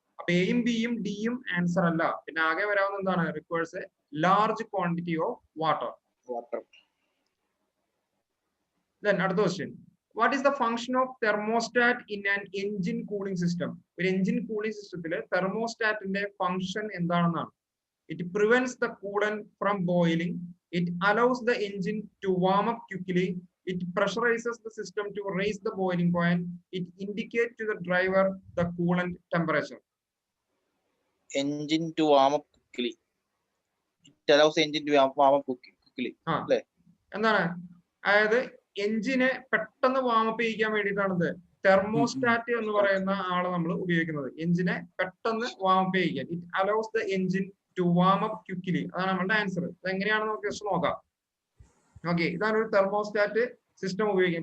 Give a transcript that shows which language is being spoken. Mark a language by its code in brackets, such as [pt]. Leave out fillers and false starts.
[ml] അപ്പൊ എയും ബിയും ഡിയും ആൻസർ അല്ല. പിന്നെ ആകെ വരാവുന്ന എന്താണ്, [en] Requires a large quantity of water. [ml] Then അടുത്ത question, [en] What is the function of thermostat in an engine cooling system? [ml] ഒരു എഞ്ചിൻ കൂളിംഗ് സിസ്റ്റത്തില് തെർമോസ്റ്റാറ്റിന്റെ ഫംഗ്ഷൻ എന്താണെന്നാണ്. [en] It prevents the coolant from boiling, it allows the engine to warm up quickly, it pressurizes the system to raise the boiling point, it indicates to the driver the coolant temperature. Engine to warm up quickly, it allows engine to warm up quickly. [ml] അല്ലേ? എന്താണ്? അതായത് എഞ്ചിനെ പെട്ടെന്ന് warm up ചെയ്യിക്കാൻ വേണ്ടിയിട്ടാണ് thermostat എന്ന് പറയുന്ന ആള് നമ്മൾ ഉപയോഗിക്കുന്നത്. എഞ്ചിനെ പെട്ടെന്ന് വാമപ്പ് ചെയ്യിക്കാൻ. [en] It allows the engine to warm up quickly. [ml] അതാണ് നമ്മളുടെ ആൻസർ. ഇത് എങ്ങനെയാണെന്ന് നമുക്ക് ജസ്റ്റ് നോക്കാം. ഓക്കെ, ഇതാണ് ഒരു തെർമോസ്റ്റാറ്റ് സിസ്റ്റം ഉപയോഗിക്കുക.